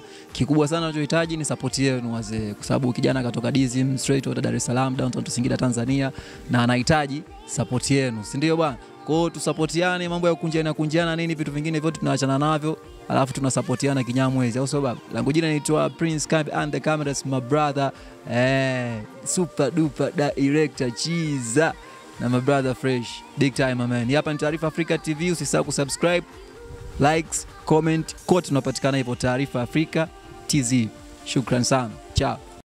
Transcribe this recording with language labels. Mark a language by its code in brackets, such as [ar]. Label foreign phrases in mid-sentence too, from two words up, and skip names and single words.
[sw] Kikubwa sana tunachohitaji ni support yenu wazee, kwa sababu kijana katoka Dizim [en] straight out [sw] Dar es Salaam downtown to Singida Tanzania, na anahitaji support yenu, si ndio bwana? Kwa hiyo tusapotiane, mambo ya kunjiana nini, vitu vingine vyote tunaachana navyo, alafu tunasapotiana kinyamwezi, au sio baba? Langu jina naitwa [en] Prince Camp and the cameras my brother, super duper director Chiza na my brother Fresh, big time man. [sw] Hapa ni Taarifa Africa TV, usisahau kusubscribe, likes, comment, kote tunapatikana hivyo Taarifa Africa TZ. Shukran sana, ciao.